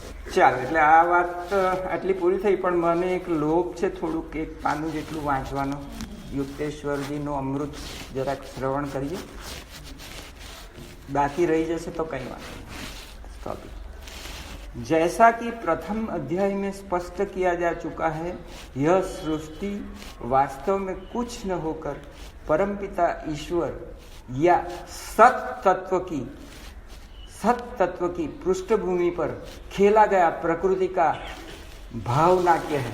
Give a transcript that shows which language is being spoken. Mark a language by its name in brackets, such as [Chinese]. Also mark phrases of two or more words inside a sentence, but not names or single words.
[Gujarati] ચાલો, એટલે આ વાત આટલી પૂરી થઈ. પણ મને એક લોભ છે થોડુંક, એક પાનું જેટલું વાંચવાનો. યુક્તેશ્વરજીનું અમૃત જરાક શ્રવણ કરીએ, બાકી રહી જશે તો કંઈ વાત नहीं. [Hindi] जैसा कि प्रथम अध्याय में स्पष्ट किया जा चुका है, यह सृष्टि वास्तव में कुछ न होकर परमपिता ईश्वर या सत तत्व की पृष्ठभूमि पर खेला गया प्रकृति का भाव नाट्य है.